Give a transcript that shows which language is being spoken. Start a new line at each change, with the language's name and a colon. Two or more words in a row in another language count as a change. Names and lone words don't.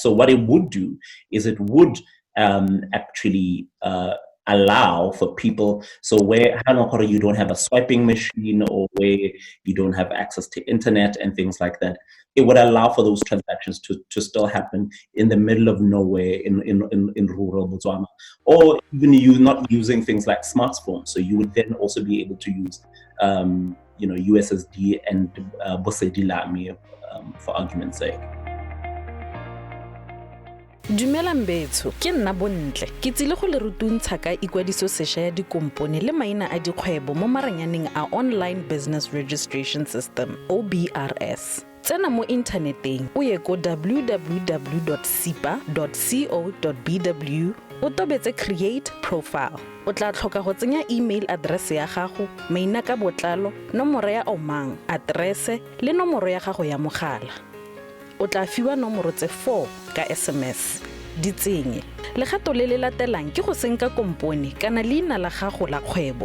English: So what it would do is it would actually allow for people, so where you don't have a swiping machine, or where you don't have access to internet and things like that, it would allow for those transactions to still happen in the middle of nowhere in rural Botswana, or even you not using things like smartphones. So you would then also be able to use USSD and Bosedi Lami, for argument's sake.
Tswana: Dumelang betso, ke nna Bontle. Ke tsile go le rutuntsha ka ikwadiso sešwa ya dikompone le maina a dikgwebo mo maranyaneng a Online Business Registration System, OBRS. Tsena mo inthaneteng o ye ko www.sipa.co.bw o tobetse
English: create profile.
Tswana: O tla tlhoka go tsenya
English: email address
Tswana: ya gago, maina ka botlalo, nomoro ya omang, address le nomoro ya gago ya mogala. O tla fiwa nomoro tse 4 ka SMS. Di tsenye. Legato le le latelang ke go senka kompone kana leina la gago la kgwebo.